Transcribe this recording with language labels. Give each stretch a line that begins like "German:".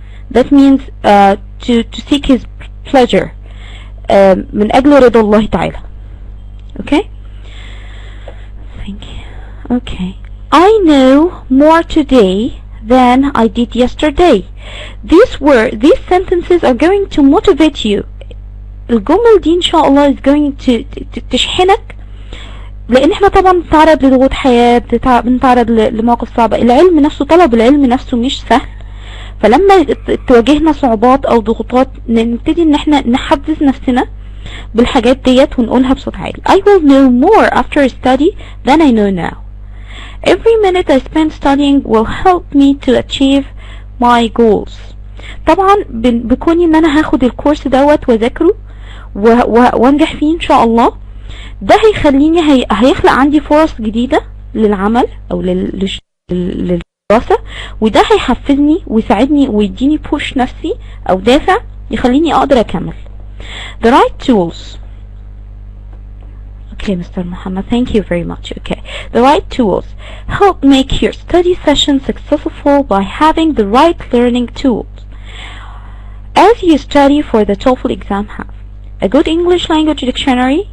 English: That means to seek his pleasure.
Arabic: من أجل رضا الله تعالى.
English: Okay? Thank you. Okay. I know more today than I did yesterday. These sentences are going to motivate you.
Arabic: الجمل دي إن شاء الله
English: is going to
Arabic: تشحنك، لأن احنا طبعا بنتعرض لضغوط حياة، بنتعرض لمواقف صعبة. العلم نفسه، طلب العلم نفسه مش سهل. فلما تواجهنا صعوبات او ضغوطات نبتدي ان احنا نحفز نفسنا بالحاجات ديت ونقولها بصوت عالي.
English: I will know more after I study than I know now. Every minute I spend studying will help me to achieve my goals.
Arabic: طبعا بكوني ان انا هاخد الكورس دوت واذاكره وانجح فيه ان شاء الله، ده هيخليني هيخلق عندي فرص جديدة للعمل او للدراسة، وده هيحفزني ويساعدني ويديني بوش نفسي او دافع يخليني اقدر اكمل.
English: The right tools. Okay, Mr. Muhammad, thank you very much. Okay, the right tools help make your study session successful by having the right learning tools. As you study for the Toefl exam, have a good English language dictionary.